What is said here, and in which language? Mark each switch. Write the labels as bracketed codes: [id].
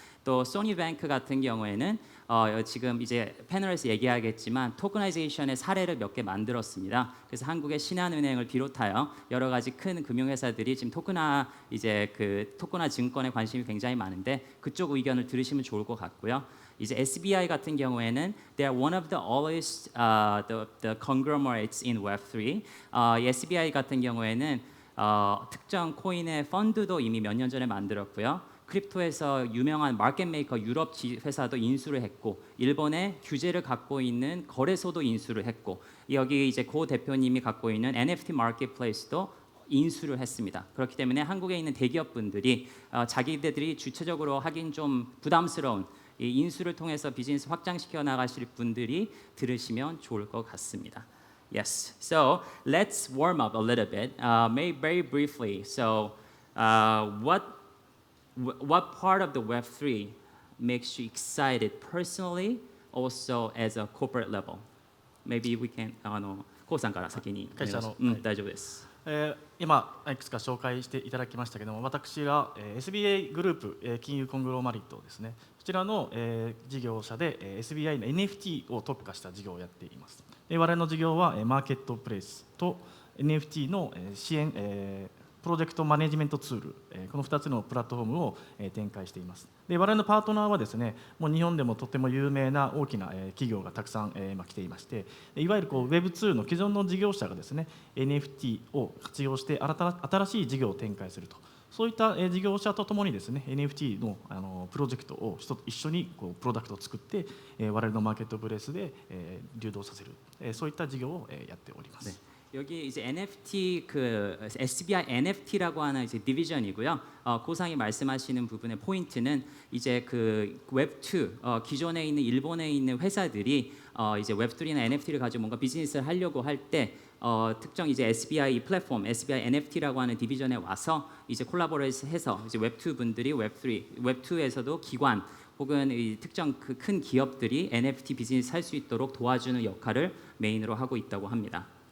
[ko] 또 소니뱅크 같은 경우에는 지금 이제 패널에서 얘기하겠지만 토크나이제이션의 사례를 몇 개 만들었습니다. 그래서 한국의 신한은행을 비롯하여 여러 가지 큰 금융회사들이 지금 토크나 증권에 관심이 굉장히 많은데 그쪽 의견을 들으시면 좋을 것 같고요. 이제 SBI 같은 경우에는 [en] they are one of the oldest the conglomerates in Web3. [ko] SBI 같은 경우에는 특정 코인의 펀드도 이미 몇 년 전에 만들었고요. 크립토에서 유명한 마켓 메이커 유럽 회사도 인수를 했고 일본의 규제를 갖고 있는 거래소도 인수를 했고 여기 이제 고 대표님이 갖고 있는 NFT 마켓플레이스도 인수를 했습니다. 그렇기 때문에 한국에 있는 대기업분들이 자기들이 주체적으로 하긴 좀 부담스러운 이 인수를 통해서 비즈니스 확장시켜 나가실 분들이 들으시면 좋을 것 같습니다. [en] Yes, so let's warm up a little bit. Maybe very briefly. So, what part of the Web3 makes you excited personally, also as a corporate level? Maybe we can [ja] コウさんから先に。会社の、大丈夫です。今いくつか紹介していただきましたけども、私が SBI グループ金融コングロマリットですね。こちらの事業者で SBI の NFT を特化した事業をやっています。我々の事業はマーケットプレイスと NFT の支援プロジェクトマネジメントツール、この2つのプラットフォームを展開しています。で我々のパートナーはですね、もう日本でもとても有名な大きな企業がたくさん来ていまして、いわゆるWeb2 の既存の事業者がですね、NFT を活用して新しい事業を展開すると。そういった事業者とともにですね、NFT のプロジェクトを一緒にプロダクトを作って、我々のマーケットプレイスで流動させる、そういった事業をやっております。 [ko] 여기 이제 NFT 그 SBI NFT라고 하는 이제 디비전이고요. 고상이 말씀하시는 부분의 포인트는 이제 그 웹2 기존에 있는 일본에 있는 회사들이 이제 웹3나 NFT를 가지고 뭔가 비즈니스를 하려고 할 때 특정 이제 SBI 플랫폼, SBI NFT라고 하는 디비전에 와서 이제 콜라보레이션해서 이제 웹2 분들이 웹2에서도 기관 혹은 이 특정 그 큰 기업들이 NFT 비즈니스 할 수 있도록 도와주는 역할을 메인으로 하고 있다고 합니다.